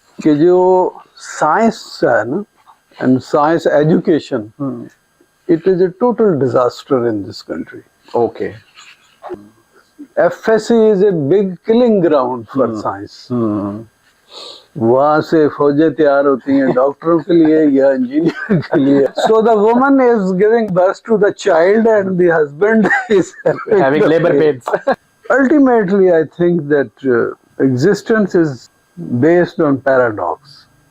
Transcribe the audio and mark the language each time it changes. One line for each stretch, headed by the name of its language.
Urdu: کہ جو سائنس ہے نا and science education
English: it is a total disaster in this country. Okay. FSC is a big killing ground for science.
Urdu: وہاں سے فوجیں تیار ہوتی ہیں ڈاکٹروں کے لیے یا انجینئر کے لیے.
English: So the woman is giving birth to the child and the husband is Having labor pains. Ultimately, I think that existence is based on paradox.